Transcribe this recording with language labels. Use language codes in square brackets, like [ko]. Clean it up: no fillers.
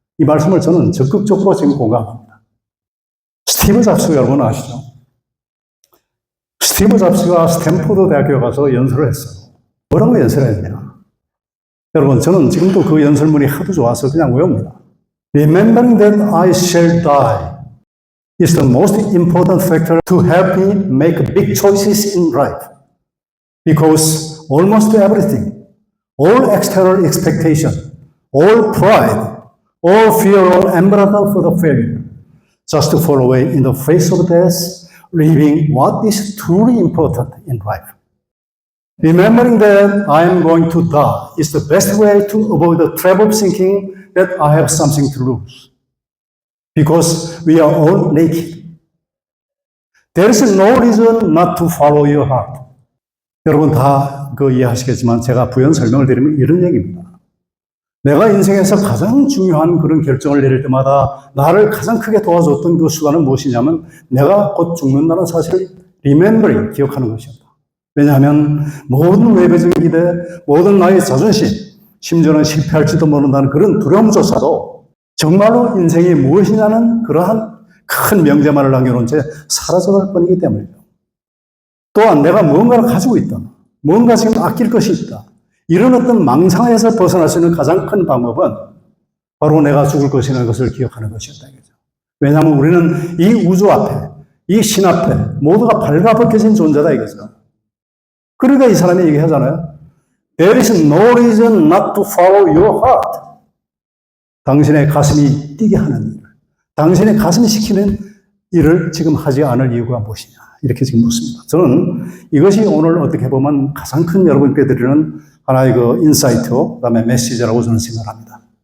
[ko] 이 말씀을 저는 적극적으로 지금 공감합니다. 스티브 잡스 여러분 아시죠? 스티브 잡스가 스탠포드 대학교에 가서 연설을 했어요. 뭐라고 연설했냐? 여러분, 저는 지금도 그 연설문이 하도 좋아서 그냥 외웁니다. [en] Remembering that I shall die is the most important factor to help me make big choices in life. Because almost everything, all external expectation, all pride, all fear or embarrassment for the failure, just to fall away in the face of death, leaving what is truly important in life. Remembering that I am going to die is the best way to avoid the trap of thinking that I have something to lose. Because we are all naked. There is no reason not to follow your heart. [ko] 여러분 다 이해하시겠지만 제가 부연 설명을 드리면 이런 얘기입니다. 내가 인생에서 가장 중요한 그런 결정을 내릴 때마다 나를 가장 크게 도와줬던 그 수단은 무엇이냐면 내가 곧 죽는다는 사실을 remembering, 기억하는 것이었다. 왜냐하면 모든 외부적인 기대, 모든 나의 자존심, 심지어는 실패할지도 모른다는 그런 두려움조차도 정말로 인생이 무엇이냐는 그러한 큰 명제만을 남겨놓은 채 사라져갈 뿐이기 때문이죠. 또한 내가 무언가를 가지고 있다. 뭔가 지금 아낄 것이 있다. 이런 어떤 망상에서 벗어날 수 있는 가장 큰 방법은 바로 내가 죽을 것이라는 것을 기억하는 것이었다. 이거죠. 왜냐하면 우리는 이 우주 앞에, 이 신 앞에 모두가 발가벗겨진 존재다 이거죠. 그러니까 이 사람이 얘기하잖아요. [en] There is no reason not to follow your heart. [ko] 당신의 가슴이 뛰게 하는 일, 당신의 가슴이 시키는 일을 지금 하지 않을 이유가 무엇이냐. 이렇게 지금 묻습니다. 저는 이것이 오늘 어떻게 보면 가장 큰 여러분께 드리는 하나의 그 인사이트고 그다음에 메시지라고 저는 생각합니다.